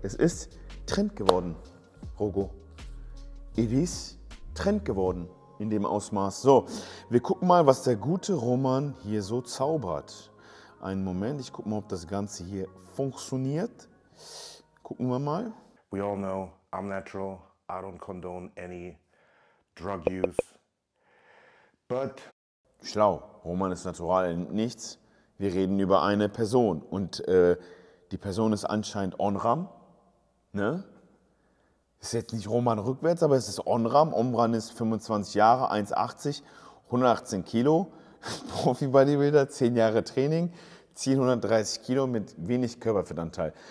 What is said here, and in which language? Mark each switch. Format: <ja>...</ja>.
<de>Es ist Trend geworden, Rogo. It is Trend geworden in dem Ausmaß. So, wir gucken mal, was der gute Roman hier so zaubert. Einen Moment, ich gucke mal, ob das Ganze hier funktioniert. Gucken wir mal.</de> <en>We all know I'm natural. I don't condone any drug use. But</en> <de>Schlau, Roman ist natural, nichts. Wir reden über eine Person und die Person ist anscheinend Onram. Ne? Ist jetzt nicht Roman rückwärts, aber es ist Onram. Onram ist 25 Jahre, 1,80, 118 Kilo, Profi-Bodybuilder, 10 Jahre Training, ziehen 130 Kilo mit wenig Körperfettanteil.</de>